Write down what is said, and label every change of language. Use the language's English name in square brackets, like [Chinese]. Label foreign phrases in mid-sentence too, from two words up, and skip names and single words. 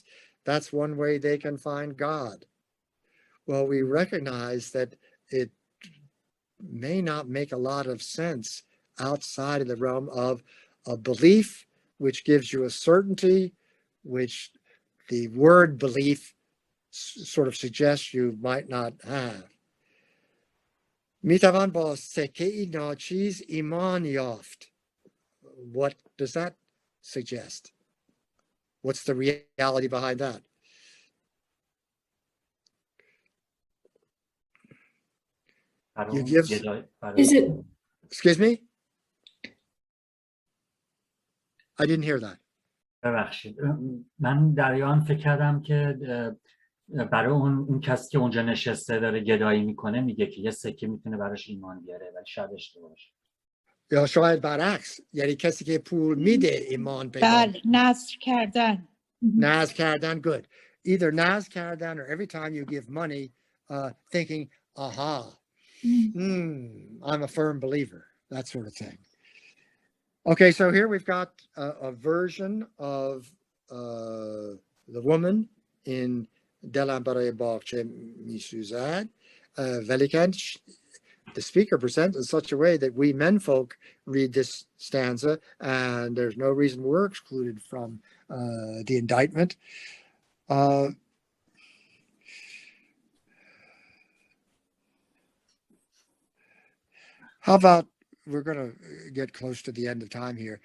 [English] That's one way they can find God. Well, we recognize that it may not make a lot of sense outside of the realm of a belief, which gives you a certainty, which the word belief sort of suggests you might not have. [Persian] میتوان با سکه‌ای ناچیز ایمان یافت. [English] What does that suggest? What's the reality behind that? You give, is it? Excuse me? I didn't hear that. [Persian] ببخشید من در آن فکر کردم که برای اون کسی که اونجا نشسته داره گدایی میکنه میگه که یه سکه میتونه براش ایمان بیاره ولی شاید اشتباه باشه. یا شاید برعکس، یعنی کسی که پول میده ایمان پیدا. نذر کردن. نذر کردن, [English] good. Either [Persian] نذر کردن [English] or every time you give money thinking, aha, I'm a firm believer, that sort of thing. Okay, so here we've got a version of the woman in دلم برای باغچه میسوزد, ولیکن the speaker presents in such a way that we menfolk read this stanza, and there's no reason we're excluded from the indictment. How about, we're going to get close to the end of time here.